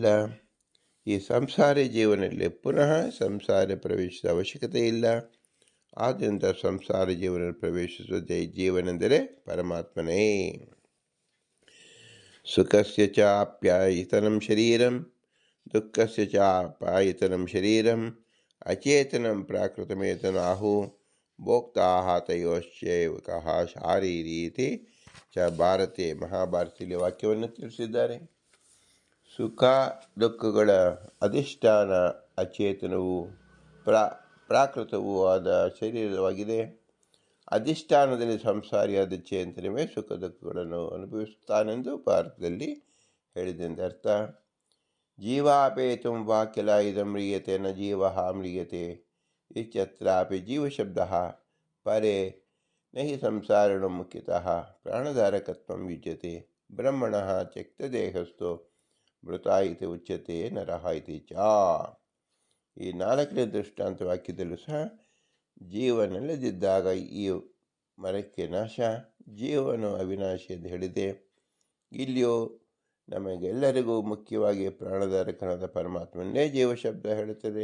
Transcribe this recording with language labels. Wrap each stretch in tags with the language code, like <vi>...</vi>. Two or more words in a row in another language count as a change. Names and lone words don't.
<kn>ಈ ಸಂಸಾರಿ ಜೀವನದಲ್ಲಿ ಪುನಃ ಸಂಸಾರ ಪ್ರವೇಶಿಸುವ ಅವಶ್ಯಕತೆ ಇಲ್ಲ. ಆದ್ದರಿಂದ ಸಂಸಾರ ಜೀವನ ಪ್ರವೇಶಿಸುವುದೇ ಜೀವನೆಂದರೆ ಪರಮಾತ್ಮನೇ.</kn> <sa>ಸುಖಸ್ಯ ಚಾಪ್ಯಾಯತನಂ ಶರೀರಂ ದುಃಖಸ್ಯ ಚಾಪ್ಯಾಯತನಂ ಶರೀರಂ ಅಚೇತನಂ ಪ್ರಾಕೃತಮೇತನಾಹು ಭೋಕ್ತಾಃ ತಯೋಶ್ಚೈವಕಃ ಶಾರೀರೀತಿ ಚ ಭಾರತೆ.</sa> <kn>ಮಹಾಭಾರತದಲ್ಲಿ ವಾಕ್ಯವನ್ನು ತಿಳಿಸಿದ್ದಾರೆ. ಸುಖ ದುಃಖಗಳ ಅಧಿಷ್ಠಾನ ಅಚೇತನವು ಪ್ರಾಕೃತವೂ ಆದ ಶರೀರವಾಗಿದೆ. ಅಧಿಷ್ಠಾನದಲ್ಲಿ ಸಂಸಾರಿಯಾದ ಚೇತನವೇ ಸುಖ ದುಃಖಗಳನ್ನು ಅನುಭವಿಸುತ್ತಾನೆಂದು ಭಾರತದಲ್ಲಿ ಹೇಳಿದೆಂದರ್ಥ.</kn> <sa>ಜೀವಾಪೇತುಂ ವಾ ಕಿಲ ಇದಂ ಮ್ರಿಯತೆ ನ ಜೀವ ಮ್ರಿಯತೆ ಇತ್ಯತ್ರಾಪಿ ಜೀವಶಬ್ದಃ ಪರೇ ನಹಿ ಸಂಸಾರಿಣೋ ಮುಖ್ಯತಃ ಪ್ರಾಣಧಾರಕತ್ವಂ ಯುಜ್ಯತೆ. ಬ್ರಹ್ಮಣಃ ತ್ಯಕ್ತದೇಹಸ್ಥೋ ಮೃತ ಇತಿ ಉಚ್ಯತೆ ನರಃ ಇತಿ ಚ.</sa> <kn>ಈ 4ನೇ ದೃಷ್ಟಾಂತ ವಾಕ್ಯದಲ್ಲೂ ಸಹ ಜೀವನಲ್ಲದಿದ್ದಾಗ ಈ ಮರಕ್ಕೆ ನಾಶ, ಜೀವನು ಅವಿನಾಶಿ ಎಂದು ಹೇಳಿದೆ. ಇಲ್ಲಿಯೂ ನಮಗೆಲ್ಲರಿಗೂ ಮುಖ್ಯವಾಗಿ ಪ್ರಾಣಧಾರಕನಾದ ಪರಮಾತ್ಮನ್ನೇ ಜೀವಶಬ್ದ ಹೇಳುತ್ತದೆ.</kn>